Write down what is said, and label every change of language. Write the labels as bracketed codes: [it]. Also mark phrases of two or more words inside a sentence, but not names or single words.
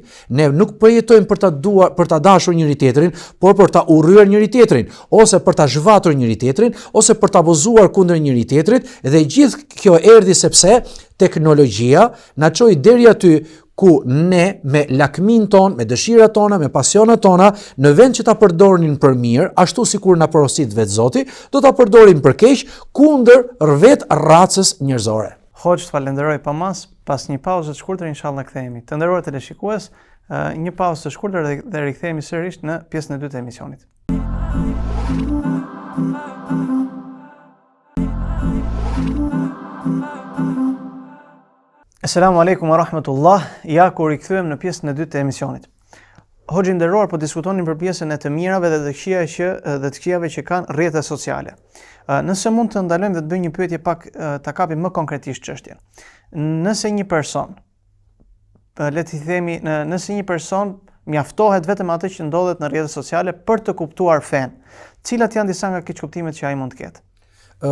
[sq] Ne nuk përjetojmë për ta dashur njëri tjetrin, por për ta urryer njëri tjetrin, ose për ta zhvatur njëri tjetrin, ose për ta abuzuar kundër njëri tjetrit, dhe gjithë kjo erdhi sepse teknologjia na çoi deri aty ku ne me lakmin ton, me dëshirat tona, me pasionet tona, në vend që ta përdornin për mirë, ashtu sikur na porosit vetë Zoti, do ta përdorin për keq kundër vetë racës njerëzore. Hoxh, falenderoj pa mas, pas një pauze të shkurtër inshallah kthehemi. Të nderuar teleshikues, një pauzë të shkurtër dhe rikthehemi sërish në pjesën e dytë të emisionit. [ar] السلام عليكم ورحمة الله. [sq] Ja kur rikthyem në pjesën e dytë të emisionit. Hoxhi nderuar, po diskutonin për pjesën e të mirave dhe të këqijave që kanë rrjetet sociale. Nëse mund të ndalojmë dhe të bëjmë një pyetje pak ta kapim më konkretisht çështjen. Nëse një person, le të themi, nëse një person mjaftohet vetëm atë që ndodhet në rrjetet sociale për të kuptuar fen, cilat janë disa nga keqkuptimet që ai mund të ketë?